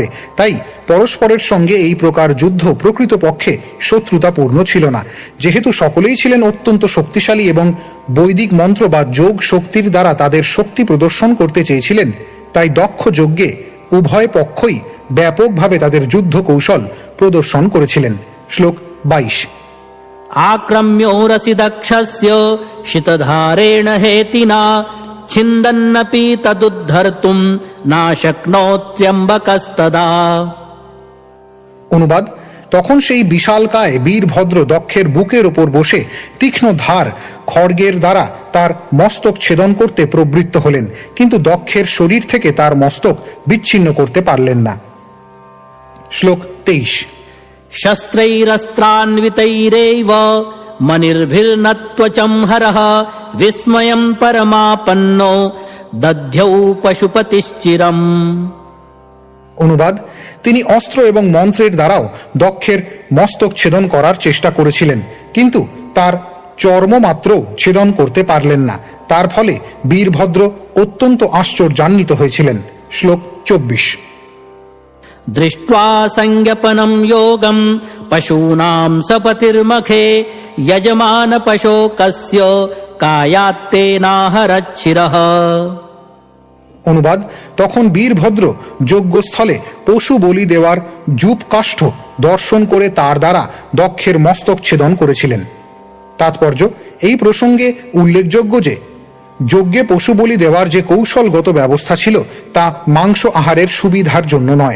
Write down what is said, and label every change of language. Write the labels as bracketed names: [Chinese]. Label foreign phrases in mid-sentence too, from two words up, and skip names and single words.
[Bangla] তাই পরস্পরের সঙ্গে এই প্রকার যুদ্ধ প্রকৃতপক্ষে শত্রুতাপূর্ণ ছিল না। যেহেতু সকলেই ছিলেন অত্যন্ত শক্তিশালী এবং বৈদিক মন্ত্র বা যোগ শক্তির দ্বারা তাদের শক্তি প্রদর্শন করতে চেয়েছিলেন, তাই দক্ষ যজ্ঞে উভয় পক্ষই ব্যাপকভাবে তাদের যুদ্ধ কৌশল প্রদর্শন করেছিলেন। শ্লোক 22। [Sanskrit] आक्रम्योरसि दक्षस्य शितधारेण हेतिना छिन्दन्नपि तदुद्धर्तुं नाशक्नोत्यम्बकस्तदा। [Bangla] অনুবাদ: তখন সেই বিশালকায় বীরভদ্র দক্ষের বুকের ওপর বসে তীক্ষ্ণ ধার খড়গের দ্বারা তার মস্তক ছেদন করতে প্রবৃত্ত হলেন, কিন্তু দক্ষের শরীর থেকে তার মস্তক বিচ্ছিন্ন করতে পারলেন না। শ্লোক 23। [Sanskrit] शस्त्रैरस्त्रान्वितैरेव मनिर्भिर्नत्वचं हरः विस्मयं परमापन्नो दध्यौ पशुपतिश्चिरम्। [Bangla] অনুবাদ: তিনি অস্ত্র এবং মন্ত্রের দ্বারাও দক্ষের মস্তক ছেদন করার চেষ্টা করেছিলেন, কিন্তু তার চর্মমাত্র ছেদন করতে পারলেন না। তার ফলে বীরভদ্র অত্যন্ত আশ্চর্যান্বিত হয়েছিলেন। শ্লোক 24। [Sanskrit] दृष्ट्वा संज्ञपनं योगं पशूनां सपतिर्मखे यजमानपशोकस्य कायात्तेनाहरच्छिरः। [Bangla] অনুবাদ: তখন বীরভদ্র যজ্ঞস্থলে পশু বলি দেওয়ার জুপ কাষ্ঠ দর্শন করে তার দ্বারা দক্ষের মস্তক ছেদন করেছিলেন। তাৎপর্য: এই প্রসঙ্গে উল্লেখযোগ্য যে যজ্ঞে পশু বলি দেওয়ার যে কৌশলগত ব্যবস্থা ছিল তা মাংস আহারের সুবিধার জন্য নয়।